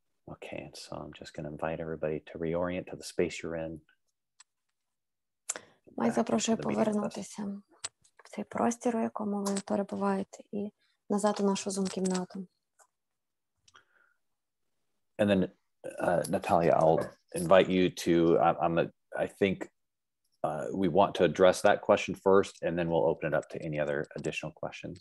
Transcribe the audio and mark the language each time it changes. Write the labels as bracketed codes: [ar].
[en] Okay, and so I'm just going to invite everybody to reorient to the space you're in. [uk] Майк запрошує повернутися в цей простір, у якому ви перебуваєте, і назад у нашу зум-кімнату. [en] And then, Natalia, I'll invite you to, I think we want to address that question first, and then we'll open it up to any other additional questions.